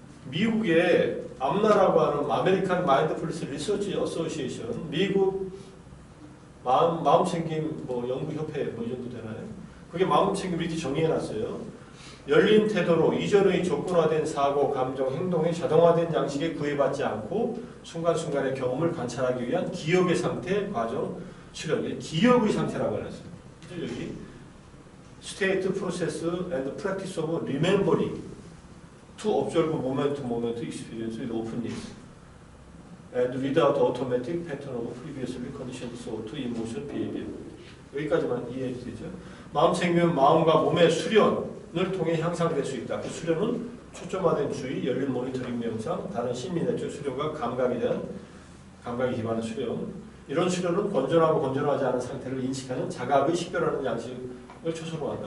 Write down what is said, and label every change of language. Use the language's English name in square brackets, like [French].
[Korean] 미국의 암나라고 하는 아메리칸 마인드풀리스 리서치 어소시에이션 미국 마음챙김 뭐 연구협회 뭐 이 정도 되나요? 그게 마음챙김 이렇게 정의해놨어요. 열린 태도로 이전의 조건화된 사고, 감정, 행동의 자동화된 양식에 구애받지 않고 순간순간의 경험을 관찰하기 위한 기억의 상태, 과정, 수련, 기억의 상태라고 해놨어요. [English] 여기 State, Process and Practice of Remembering to observe moment to moment experience with openness and without automatic pattern of previously conditioned thought, emotion, behavior. [Korean] 여기까지만 이해해 주시죠. 마음챙김은 마음과 몸의 수련을 통해 향상될 수 있다. 그 수련은 초점화된 주의, 열린 모니터링 명상, 다른 심리 내적 수련과 감각에 대한 감각에 기반한 수련. 이런 수련은 건전하고 건전하지 않은 상태를 인식하는 자각의 식별하는 양식을 초소로 한다.